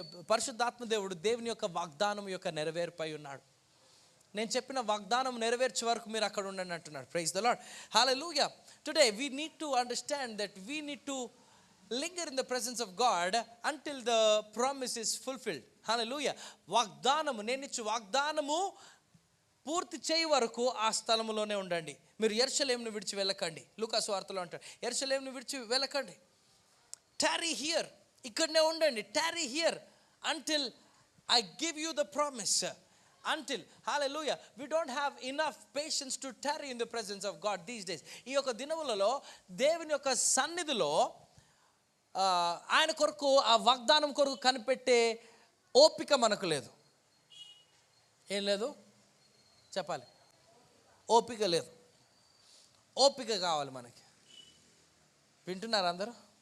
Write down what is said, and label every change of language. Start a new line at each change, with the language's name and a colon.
Telugu: పరిశుద్ధాత్మ దేవుడు దేవుని యొక్క వాగ్దానం యొక్క నెరవేర్పై ఉన్నాడు. నేను చెప్పిన వాగ్దానం నెరవేర్చే వరకు మీరు అక్కడ ఉండండి అంటున్నాడు.
English: Praise the lord. Hallelujah. Today we need to understand that we need to linger in the presence of God until the promise is fulfilled. Hallelujah.
Telugu: వాగ్దానము, నేను ఇచ్చే వాగ్దానము పూర్తి చేయ వరకు ఆ స్థలములోనే ఉండండి. మీరు యెరూషలేమును విడిచి వెళ్ళకండి. లూకా సువార్తలో అంటాడు, యెరూషలేమును విడిచి వెళ్ళకండి.
English: tarry here,
Telugu: ఇక్కడనే ఉండండి.
English: tarry here until I give you the promise. Until, hallelujah, we don't have enough patience to tarry in the presence of God these days.
Telugu: ఈ యొక్క దినములలో దేవుని యొక్క సన్నిధిలో ఆయన కొరకు, ఆ వాగ్దానం కొరకు కనిపెట్టే ఓపిక మనకు లేదు. ఏం లేదు చెప్పాలి? ఓపిక లేదు. ఓపిక కావాలి మనకి. వింటున్నారు అందరూ?